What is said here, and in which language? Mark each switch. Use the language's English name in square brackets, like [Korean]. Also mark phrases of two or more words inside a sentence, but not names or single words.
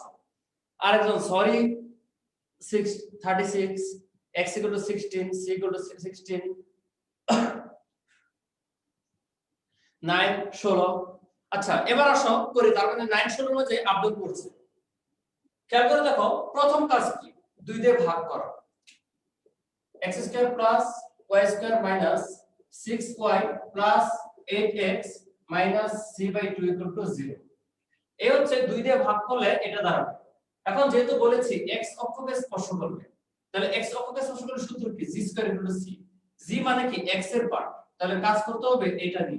[Bangla] আরেকজন সরি 36 x = 16 c = 16 9 16। আচ্ছা এবার আসো করি, তার মানে 9 16 এর মধ্যে আপডেট করছে। খেয়াল করে দেখো প্রথম কাজ কি, 2 দিয়ে ভাগ করা। x² + y² - 6y + 8x - c/2 = 0। এই হচ্ছে 2 দিয়ে ভাগ করলে এটা দাঁড়াবে। এখন যেহেতু বলেছি x অক্ষকে স্পর্শ করবে, তাহলে x অক্ষকে স্পর্শ করলে সূত্র কি, g² = c। g মানে কি x এর পার্ট, তাহলে কাজ করতে হবে এটা নিয়ে।